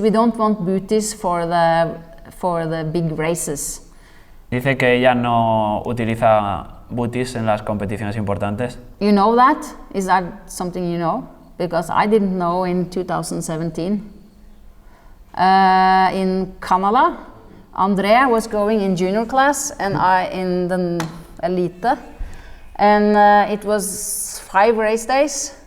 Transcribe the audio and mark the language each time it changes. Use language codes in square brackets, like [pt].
[en] We don't want booties for the big races. [es] Dice que ella no utiliza booties en las competiciones importantes. [en] You know that? Is that something you know? Because I didn't know in 2017. In Canada, Andrea was going in junior class and I in the elite. And it was 5 race days.